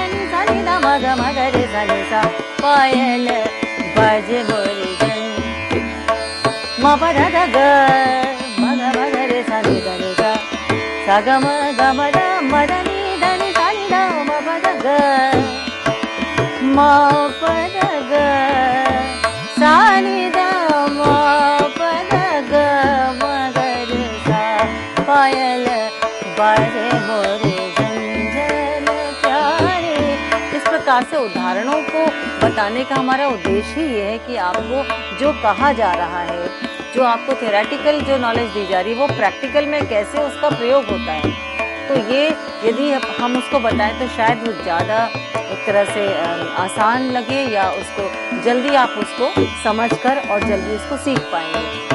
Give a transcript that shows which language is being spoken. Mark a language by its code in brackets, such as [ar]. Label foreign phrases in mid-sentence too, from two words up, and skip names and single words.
[hi] नि सा नि ध म ग म ग रे सा नि सा पायल बाजे मोरे झंझन म प ध ध ग म ग म ग रे सा नि ध नि सा सा ग म ध म ध नि ध नि सा नि ध म म पद ग सा नि ध म पद ग म ग रे सा पायल बाजे मोरे झंझन प्यारे। इस प्रकार से उदाहरणों को बताने का हमारा उद्देश्य ही ये है कि आपको जो कहा जा रहा है, जो आपको थ्योरेटिकल जो नॉलेज दी जा रही है, वो प्रैक्टिकल में कैसे उसका प्रयोग होता है। तो ये यदि हम उसको बताएं तो शायद वो ज़्यादा एक तरह से आसान लगे, या उसको जल्दी आप उसको समझकर और जल्दी उसको सीख पाएंगे।